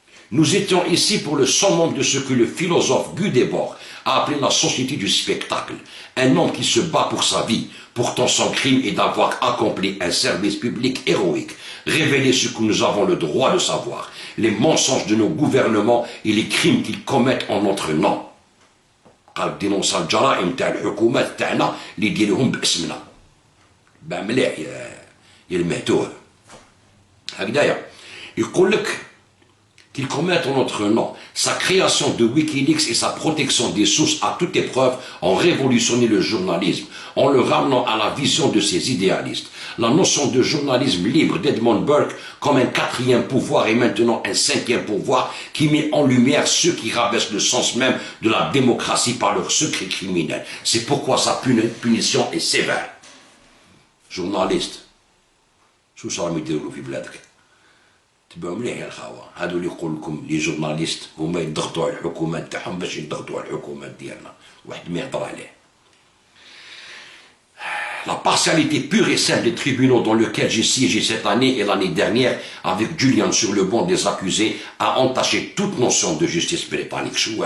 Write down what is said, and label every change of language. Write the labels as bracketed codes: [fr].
[fr] Nous étions ici pour le summum de ce que le philosophe Guy Debord a appelé la société du spectacle. Un homme qui se bat pour sa vie. Pourtant son crime est d'avoir accompli un service public héroïque. Révéler ce que nous avons le droit de savoir. Les mensonges de nos gouvernements et les crimes qu'ils commettent en notre nom. [ar] قال دينونسا الجرائم تاع الحكومات تاعنا اللي يديروهم باسمنا. با مليح يا المهتوه. هكذايا يقول لك [fr] qu'ils commettent en notre nom. Sa création de Wikileaks et sa protection des sources à toute épreuve ont révolutionné le journalisme en le ramenant à la vision de ses idéalistes. La notion de journalisme libre d'Edmund Burke comme un 4e pouvoir et maintenant un 5e pouvoir qui met en lumière ceux qui rabaissent le sens même de la démocratie par leurs secrets criminels. C'est pourquoi sa punition est sévère. Journaliste. [ar] شو صار يديروا في بلادك؟ تبعوا مليح يا الخاوة. هادو اللي يقول لكم لي جورناليست هما يضغطوا على الحكومات تاعهم باش يضغطوا على الحكومات ديالنا. واحد ما يهضر عليه. [fr] La partialité pure et simple des tribunaux dans lesquels j'ai siégé cette année et l'année dernière avec Julian sur le banc des accusés a entaché toute notion de justice britannique.